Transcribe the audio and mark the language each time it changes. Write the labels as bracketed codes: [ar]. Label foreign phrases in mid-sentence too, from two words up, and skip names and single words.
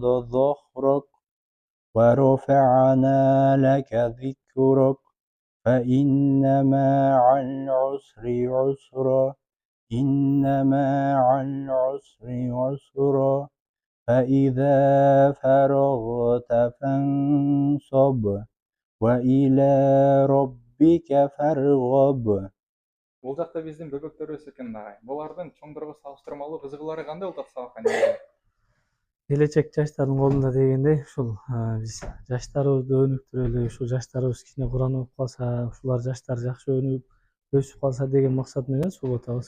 [ar] ظهرك ورفعنا لك ذكرك فإن مع العسر عسرا إن مع العسر عسرا فإذا فرغت فانصب وإلى ربك فارغب. [ky] Бул жакта биздин бөбөктөрүбүз экен дагы. Булардын чоңдорго салыштырмалуу кызыгуулары кандай болуп атат сабакка? Келечек жаштардын колунда дегендей ушул биз жаштарыбызды өнүктүрөлү, ушул жаштарыбыз кичине Куран окуп калса, ушулар жаштар жакшы өнүгүп өсүп калса деген максат менен сулап атабыз.